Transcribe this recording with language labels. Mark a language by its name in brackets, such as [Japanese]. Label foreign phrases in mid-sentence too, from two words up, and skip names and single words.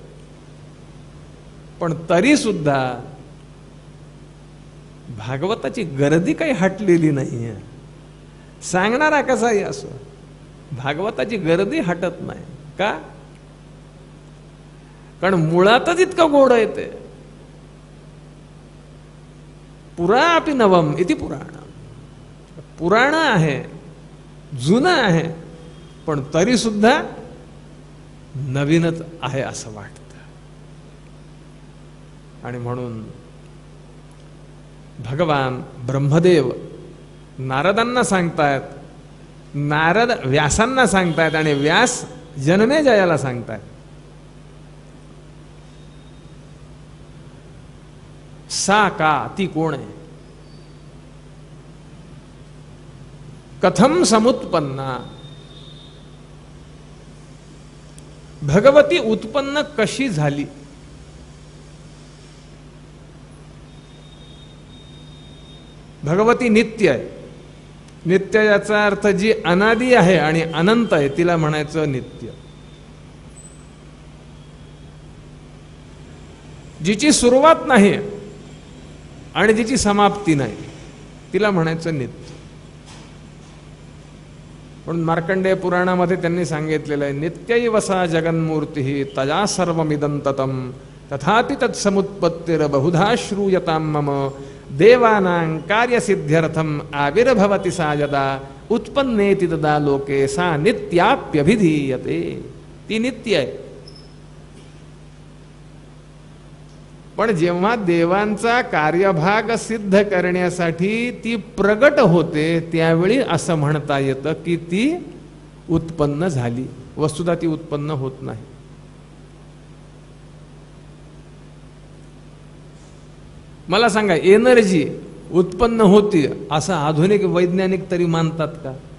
[Marathi] पण तरी सुद्धा भागवताची गर्दी काही हटलेली नाहीये. सांगणारा कसाही असो, भागवताची गर्दी हटत नाही. का? कारण मुळातच इतकं गोड आहे ते. [Sanskrit] पुरा अपि नवम इति पुराण. [Marathi] पुराण आहे, जुनं आहे, पण तरी सुद्धा नवीनच आहे असं वाटतं. आणि म्हणून भगवान ब्रह्मदेव नारदांना सांगतायत, नारद व्यासांना सांगतायत, आणि व्यास जन्मेजयाला सांगतायत. [Sanskrit] सा का, [Marathi] ती कोण आहे? [Sanskrit] कथम समुत्पन्ना, [Marathi] भगवती उत्पन्न कशी झाली? भगवती नित्य आहे. नित्य याचा अर्थ जी अनादी आहे आणि अनंत आहे तिला म्हणायचं नित्य. जिची सुरुवात नाही आणि जिची समाप्ती नाही तिला म्हणायचं नित्य. म्हणून मार्कंडेय पुराणामध्ये त्यांनी सांगितलेलं आहे, [Sanskrit] नित्यैवसा जगन्मूर्ती तया सर्वमिदं ततं तथापि तत्समुत्पत्तिर बहुधा श्रूयतां मम देवानां कार्यसिद्ध्यर्थम आविर्भवति सा यदा उत्पन्नेति तदा लोके सा नित्याप्यभिधीयते. [Marathi] ती नित्य आहे. पण जेव्हा देवांचा कार्यभाग सिद्ध करण्यासाठी ती प्रगट होते त्यावेळी असं म्हणता येतं की ती उत्पन्न झाली. वस्तुतः ती उत्पन्न होत नाही. मला सांगा, एनर्जी उत्पन्न होती असं आधुनिक वैज्ञानिक तरी मानतात का?